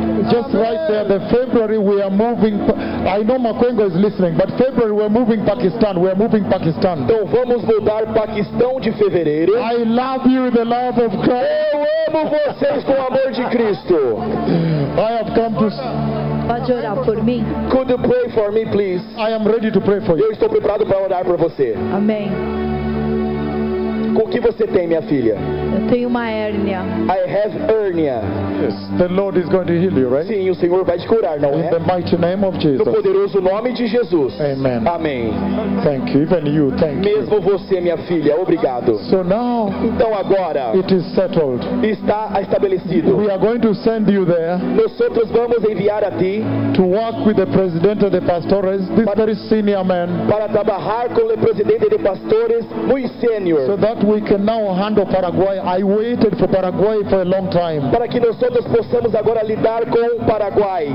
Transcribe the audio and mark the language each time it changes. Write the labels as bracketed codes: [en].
[en] Just right there, the February we are moving. I know Makwengo is listening, but February we are moving Pakistan. We are moving Pakistan. [pt] Então vamos mudar Paquistão de fevereiro. [en] I love you with the love of Christ. [pt] Eu amo vocês com o amor de Cristo. [en] I have come to. [pt] Pode orar por mim? [en] Could you pray for me, please? I am ready to pray for you. [pt] Eu estou preparado para orar por você. Amém. O que você tem, minha filha? Eu tenho uma hérnia. [en] I have hernia. Yes, the Lord is going to heal you, right? [pt] Sim, o Senhor vai te curar, não [en] In [pt] é? [en] The mighty name of Jesus. [pt] No poderoso nome de Jesus. [en] Amen. [pt] Amém. [en] Thank you, even you, thank [pt] Mesmo [en] you. [pt] Mesmo você, minha filha, obrigado. [en] So now, [pt] então agora, [en] it is settled. [pt] Está estabelecido. [en] We are going to send you there. [pt] Nosotros vamos enviar a ti. [en] To work with the president of the pastores, this para, very senior man. [pt] Para trabalhar com o presidente de pastores, muito senior. [en] So that we can now handle Paraguay. I waited for Paraguay for a long time. [pt] Para que nós todos possamos agora lidar com o Paraguai.